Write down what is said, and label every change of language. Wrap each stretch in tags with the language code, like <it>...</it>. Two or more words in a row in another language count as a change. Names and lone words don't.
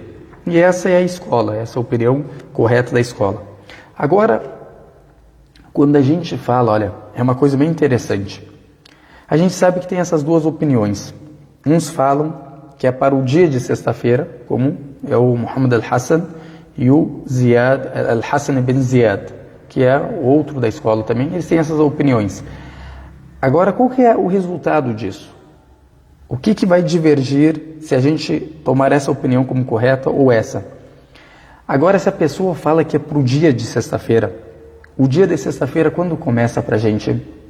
<pt>E essa é a escola, essa é a opinião correta da escola. Agora, quando a gente fala, olha, é uma coisa bem interessante. A gente sabe que tem essas duas opiniões. Uns falam que é para o dia de sexta-feira, como é o Muhammad al-Hassan e o Ziyad, al-Hassan ibn Ziyad, que é o outro da escola também. Eles têm essas opiniões. Agora, qual que é o resultado disso? O que vai divergir se a gente tomar essa opinião como correta ou essa? Agora, se a pessoa fala que é para o dia de sexta-feira, o dia de sexta-feira, quando começa para a gente?</pt>